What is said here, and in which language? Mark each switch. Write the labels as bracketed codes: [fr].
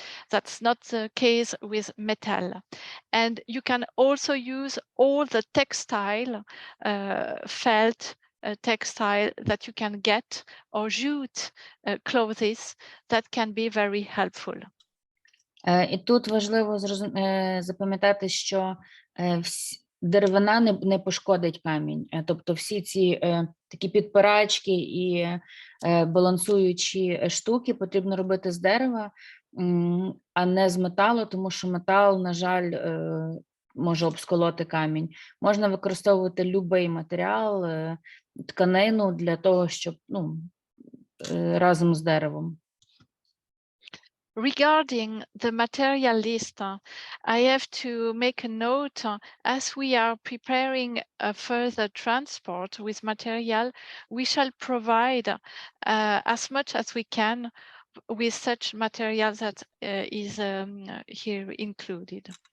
[en] That's not the case with metal. And you can also use all the textile, felt textile that you can get, or jute clothes that can be very helpful. [uk] І тут важливо запам'ятати, що деревина не пошкодить камінь. Тобто всі ці такі підпирачки і балансуючі штуки потрібно робити з дерева, а не з металу, тому що метал, на жаль, може обсколоти камінь. Можна використовувати будь-який матеріал, тканину для того, щоб разом з деревом. [en] Regarding the material list, I have to make a note. As we are preparing a further transport with material, we shall provide as much as we can with such material that is here included.